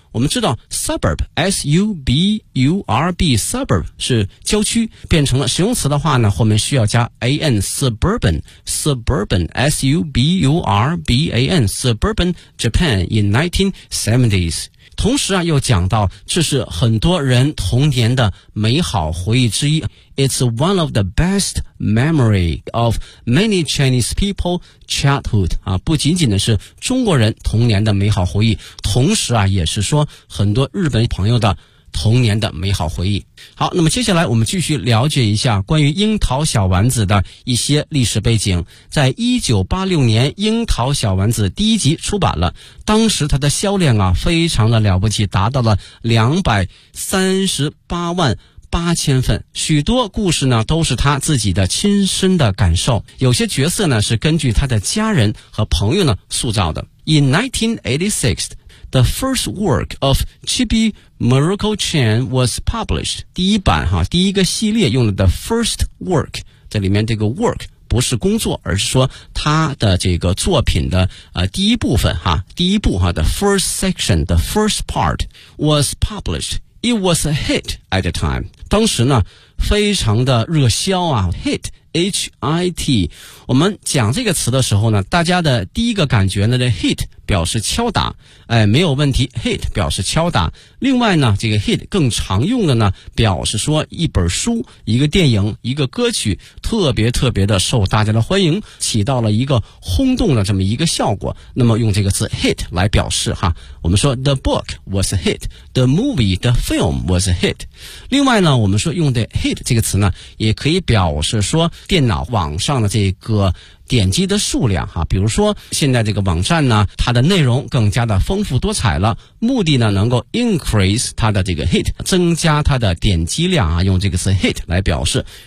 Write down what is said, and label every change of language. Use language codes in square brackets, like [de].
[zh] 我们知道 suburb S-U-B-U-R-B suburb 是郊区，变成了实用词的话呢，后面需要加 A-N suburban suburban S-U-B-U-R-B-A-N [en] suburban Japan in 1970s。 [zh] 同时啊，又讲到这是很多人童年的美好回忆之一。 [en] It's one of the best memory of many Chinese people childhood. [zh] 啊，不仅仅的是中国人童年的美好回忆，同时啊，也是说很多日本朋友的童年的美好回忆。好，那么接下来我们继续了解一下关于樱桃小丸子的一些历史背景。在1986年樱桃小丸子第一集出版了，当时它的销量啊非常的了不起，达到了238万八千份，许多故事呢都是他自己的亲身的感受，有些角色呢是根据他的家人和朋友呢塑造的。 [en] In 1986The first work of Chibi Miracle-Chan was published. [zh] 第一版哈，第一个系列用了 [en] the first work. [zh] 这里面这个 work 不是工作，而是说他的这个作品的第一部分哈，第一部哈 [en] the first section, the first part was published. It was a hit at the time. [zh] 当时呢，非常的热销啊 [en] ，hit. [zh] H-I-T 我们讲这个词的时候呢，大家的第一个感觉呢 hit 表示敲打，哎，没有问题， hit 表示敲打。另外呢，这个 hit 更常用的呢表示说一本书、一个电影、一个歌曲特别特别的受大家的欢迎，起到了一个轰动的这么一个效果，那么用这个词 hit 来表示哈。我们说 [en] the book was a hit, the movie, the film was a hit。 [zh] 另外呢，我们说用的 hit 这个词呢也可以表示说电脑网上的这个点击的数量哈，比如说现在这个网站呢，它的内容更加的丰富多彩了，目的呢能够 increase 它的这个 hit， 增加它的点击量啊，用这个词 hit 来表示。